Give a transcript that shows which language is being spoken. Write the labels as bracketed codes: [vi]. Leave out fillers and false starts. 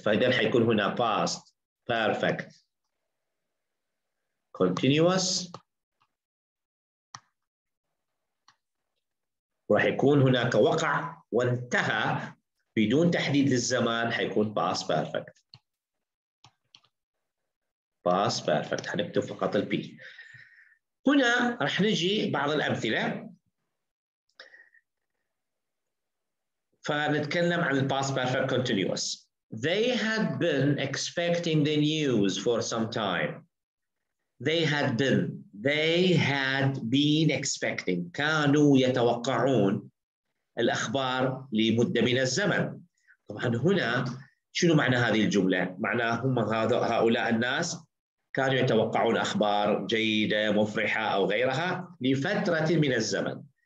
[ar] فإذا حيكون هنا past perfect continuous، وراح يكون هناك وقع وانتهى بدون تحديد للزمان، حيكون past perfect. past perfect حنكتب فقط البي. هنا راح نجي بعض الأمثلة، فنتكلم عن past perfect continuous. [en] They had been expecting the news for some time. They had been expecting، [ar] كانوا يتوقعون الأخبار لمدة من الزمن. طبعا هنا شنو معنى هذه الجملة؟ معناه هم هؤلاء الناس كانوا يتوقعون أخبار جيدة مفرحة أو غيرها لفترة من الزمن.